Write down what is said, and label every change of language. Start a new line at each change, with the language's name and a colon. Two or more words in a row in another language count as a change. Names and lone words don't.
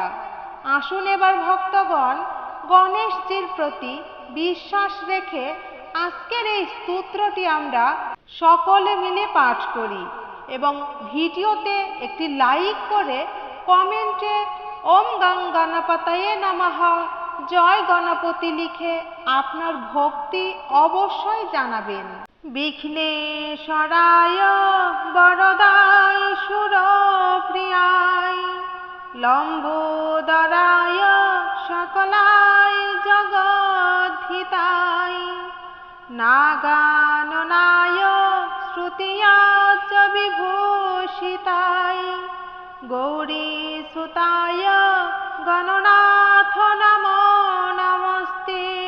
Bangla: আসুন এবার ভক্তগণ, গণেশজির প্রতি বিশ্বাস রেখে আজকের এই স্তোত্রটি আমরা সকলে মিলে পাঠ করি এবং ভিডিওতে একটি লাইক করে কমেন্টে
Sanskrit: ওম গং গণপতয়ে নমঃ,
Bangla: জয় গণপতি লিখে আপনার ভক্তি অবশ্যই জানাবেন।
Sanskrit: বিঘ্নেশ্বরায় বরদায় সুরপ্রিয়ায় লম্বোদরায় সকলায় জগদ্ধিতায় নাগাননায় শ্রুতিয়াচ বিভূষিতায় গৌরীসুতায় গণনাথ নমো নমস্তে।